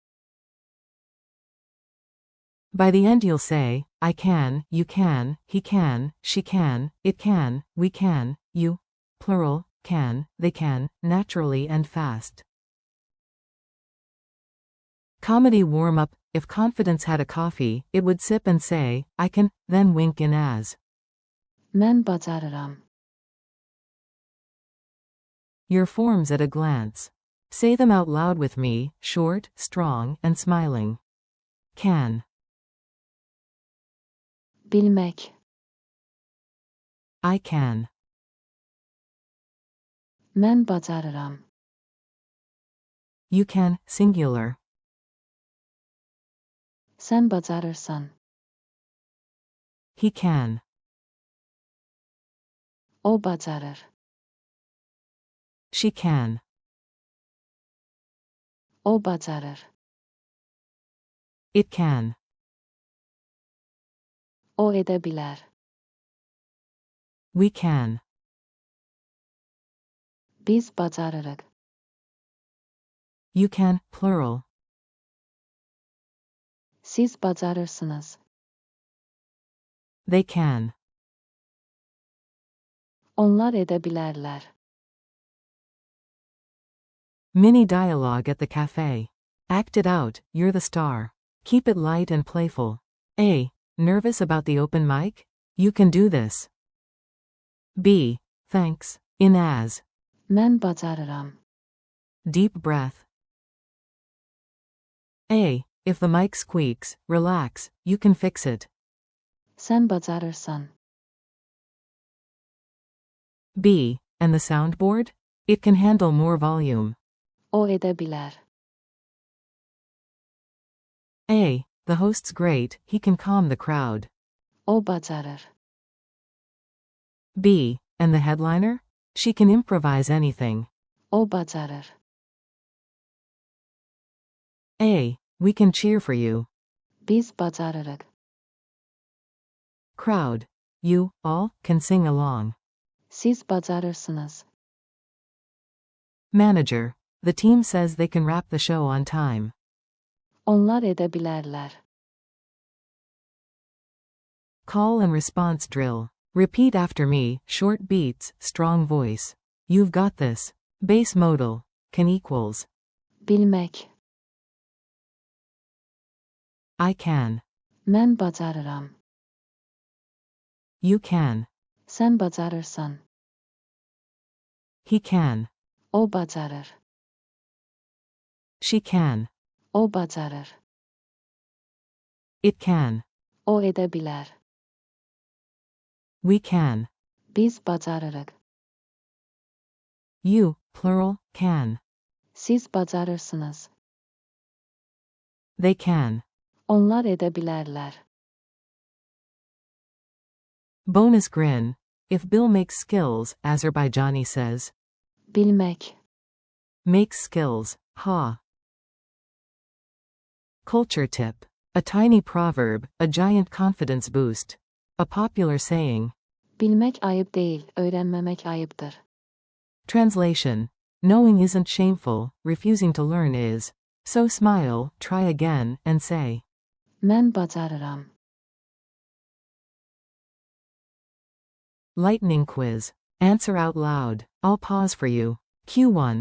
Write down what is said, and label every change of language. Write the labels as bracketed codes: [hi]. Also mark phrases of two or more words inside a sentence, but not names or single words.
[en] By the end you'll say, I can, you can, he can, she can, it can, we can, you, plural, can, they can, naturally and fast. Comedy warm-up. If confidence had a coffee, it would sip and say, I can, then wink in as. [az] mən bacarıram, [en] Your forms at a glance. Say them out loud with me, short, strong, and smiling. Can. bilmək, I can. [az] mən bacarıram, [en] You can, singular. [az] sən bacarırsan, [en] He can. [az] o bacarır, [en] She can. [az] o bacarır, [en] It can. [az] o edə bilər, [en] We can. [az] biz bacarırıq, [en] You can, plural. [az] siz bacarırsınız, [en] They can. [az] onlar edə bilərlər, [en] Mini dialogue at the cafe. Act it out, you're the star. Keep it light and playful. A. Nervous about the open mic? You can do this. B. Thanks. In as. [az] mən bacarıram, [en] Deep breath. A. If the mic squeaks, relax, you can fix it. [az] sən bacarırsan, [en] B. And the soundboard? It can handle more volume. [az] o edə bilər, [en] A. The host's great, he can calm the crowd. [az] o bacarır, [en] B. And the headliner? She can improvise anything. [az] o bacarır, [en] A. We can cheer for you. [az] biz bacarırıq, [en] Crowd. You, all, can sing along. [az] siz bacarırsınız, [en] Manager. The team says they can wrap the show on time. [az] onlar edə bilərlər, [en] Call and response drill. Repeat after me, short beats, strong voice. You've got this. Base modal. Can equals. bilmək, I can. [az] mən bacarıram, [en] You can. [az] sən bacarırsan, [en] He can. [az] o bacarır, [en] She can. [az] o bacarır, [en] It can. [az] o edə bilər, [en] We can. [az] biz bacarırıq, [en] You, plural, can. [az] siz bacarırsınız, [en] They can. [az] onlar edə bilərlər, [en] Bonus grin. If Bill makes skills, Azerbaijani says. bilmək, Makes skills, ha. Culture tip. A tiny proverb, a giant confidence boost. A popular saying. [az] bilmək ayıb deyil, öyrənməmək ayıbdır, [en] Translation. Knowing isn't shameful, refusing to learn is. So smile, try again, and say. [az] mən bacarıram, [en] Lightning quiz. Answer out loud. I'll pause for you. Q1.